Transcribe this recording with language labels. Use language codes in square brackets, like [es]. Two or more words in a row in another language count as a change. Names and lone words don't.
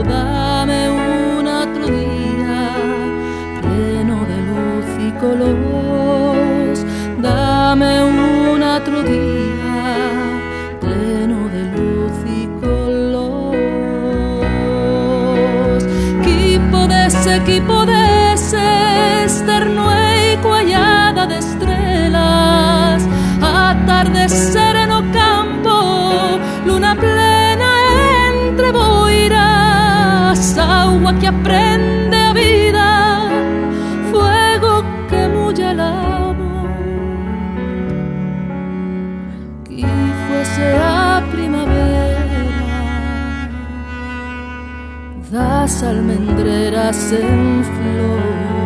[es] Dame un otro día lleno de luz y colores. Dame un otro día lleno de luz y colores. [an] Qui podese estar nuei cuallada de estrelas, atardecer en o campo, luna plena entre boiras, agua que aprende a vida, fuego que mulla el amor. Qui fuese a primavera das almendreras en flor.